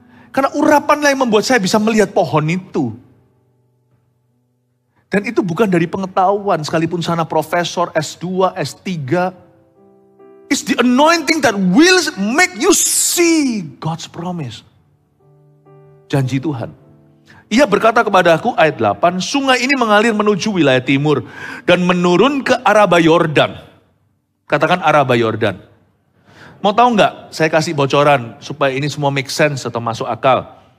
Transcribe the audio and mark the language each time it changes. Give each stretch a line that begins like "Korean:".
Indonesian: Karena urapanlah yang membuat saya bisa melihat pohon itu. Dan itu bukan dari pengetahuan, sekalipun sana profesor, S2, S3.
English: It's the anointing that will make you see God's promise.
Indonesian: Janji Tuhan. Ia berkata kepada aku, ayat 8, sungai ini mengalir menuju wilayah timur dan menurun ke Araba Yordan. Katakan Araba Yordan. Mau tahu nggak? Saya kasih bocoran supaya ini semua
English: make sense
Indonesian: atau masuk akal.